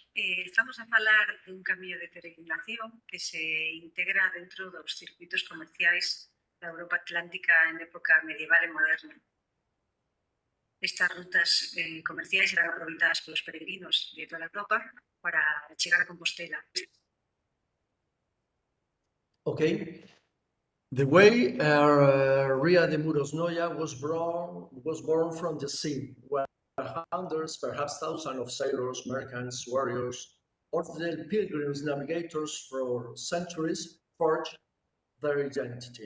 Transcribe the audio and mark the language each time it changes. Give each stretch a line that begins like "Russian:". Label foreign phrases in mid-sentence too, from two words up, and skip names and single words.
Galician: Estamos a falar dun camiño de peregrinación que se integra dentro dos circuitos comerciais da Europa Atlántica en época medieval e moderna. Estas rutas comerciais eran aproveitadas polos peregrinos de toda a Europa para chegar a Compostela.
English: Okay. The way Ria de Muros Noia was born from the sea, where hundreds, perhaps thousands of sailors, merchants, warriors, or the pilgrims, navigators for centuries forged their identity.